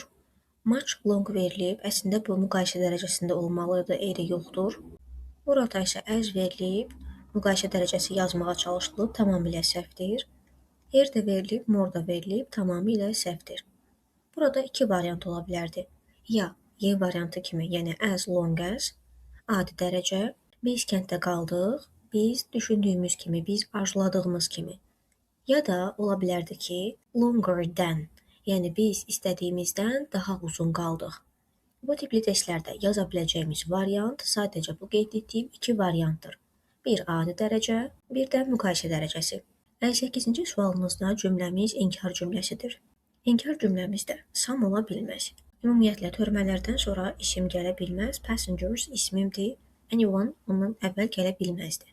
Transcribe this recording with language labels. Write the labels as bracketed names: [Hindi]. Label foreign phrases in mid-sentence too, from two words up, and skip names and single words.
[English] Much long [Azerbaijani] verilib, əslində bu müqayisə dərəcəsində olmalıdır, eri yoxdur. Burada isə as verilib, müqayisə dərəcəsi yazmağa çalışılıb, tamamilə səhvdir. Here də verilib, more da verilib, tamamilə səhvdir. Burada iki variant ola bilərdi. Ya Y variantı kimi, yəni [English] as long as, [Azerbaijani] adi dərəcə, biz kənddə qaldıq, biz düşündüyümüz kimi, biz arzuladığımız kimi. Ya da ola bilərdi ki, [English] longer than, [Azerbaijani] yəni biz istədiyimizdən daha uzun qaldıq. Bu tipli testlərdə yaza biləcəyimiz variant sadəcə bu qeyd etdiyim iki variantdır. Bir adi dərəcə, bir də müqayisə dərəcəsi. 58-ci sualımızda cümləmiz inkar cümləsidir. İnkar cümləmizdə some ola bilməz. Ümumiyyətlə, törmələrdən sonra isim gələ bilməz, passengers ismimdir, anyone ondan əvvəl gələ bilməzdi.